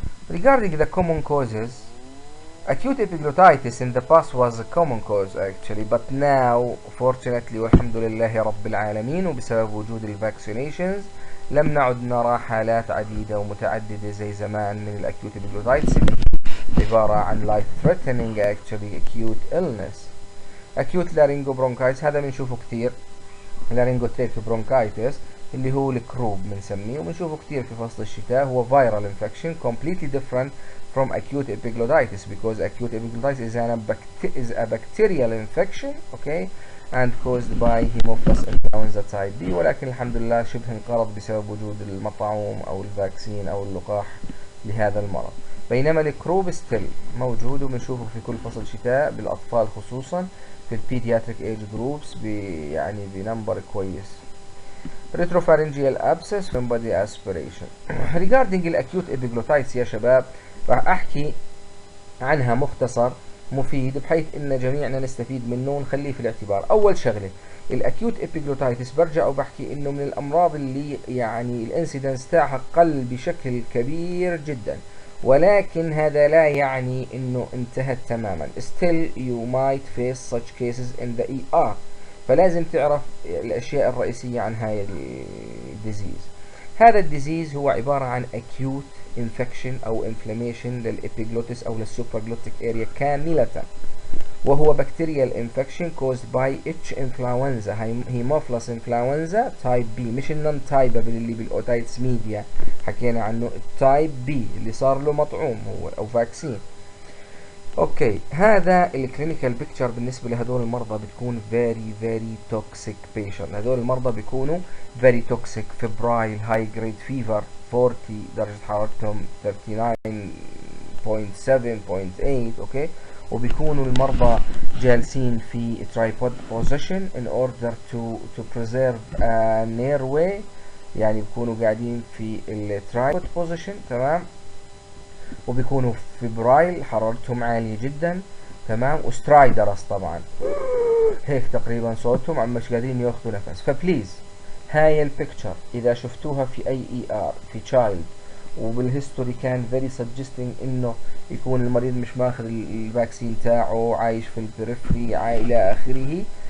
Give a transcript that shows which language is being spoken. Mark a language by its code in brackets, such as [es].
[en] Regarding the common causes, acute epiglottitis in the past was a common cause actually, but now fortunately [ar] والحمد لله رب العالمين وبسبب وجود الvaccinations لم نعد نرى حالات عديدة ومتعددة زي زمان من الأكيوت epiglottitis اللي هي عبارة عن [en] life threatening actually acute illness. [ar] acute laryngobronchitis هذا بنشوفه كتير، laryngotracheal bronchitis اللي هو الكروب بنسميه وبنشوفه كتير في فصل الشتاء. [en] هو viral infection completely different from acute epiglottitis, because acute epiglottitis is a bacterial infection, okay, and caused by Haemophilus influenza type B، [ar] ولكن الحمد لله شبه انقرض بسبب وجود المطعوم أو الفاكسين أو اللقاح لهذا المرض. بينما الكروب ستيل موجود وبنشوفه في كل فصل شتاء بالأطفال خصوصا في البيدياتريك ايج جروبس يعني بنمبر كويس. [en] retropharyngeal abscess from body aspiration. [ar] regarding الأكيوت epiglottitis يا شباب راح أحكي عنها مختصر مفيد بحيث إن جميعنا نستفيد منه ونخليه في الاعتبار. أول شغلة الأكيوت epiglottitis برجع وبحكي إنه من الأمراض اللي يعني الانسيدنس تاعها قل بشكل كبير جدا، ولكن هذا لا يعني انه انتهت تماما. [en] still you might face such cases in the ER. [ar] فلازم تعرف الاشياء الرئيسية عن هاي الديزيز. هذا الديزيز هو عبارة عن [en] acute infection [ar] او inflammation للإبيجلوتس او للسوبراجلوتيك اريا كاملة، وهو بكتيريال انفكشن [en] caused by H influenza [ar] هيموفلس انفلونزا تايب بي، مش النون تايبابل اللي بالاوتايتس ميديا حكينا عنه، التايب بي اللي صار له مطعوم هو او فاكسين. اوكي، هذا الكلينيكال بيكتشر بالنسبه لهدول المرضى بتكون فيري توكسيك بيشنت. هدول المرضى بيكونوا فيري توكسيك، فبرايل، هاي جريد فيفر 40 درجه حرارتهم 39.7.8. اوكي، وبيكونوا المرضى جالسين في tripod position [en] in order to preserve an airway، [ar] يعني بيكونوا قاعدين في tripod position. تمام، وبيكونوا فبرايل حرارتهم عالية جدا. تمام، وسترايدرس طبعا هيك تقريبا صوتهم، عم مش قادرين ياخذوا نفس. فبليز هاي البيكتشر اذا شفتوها في اي ER في تشايلد وبالهيستوري كان فيري سجستنج انه يكون المريض مش ماخذ الفاكسين تاعه، عايش في البريفري الى اخره.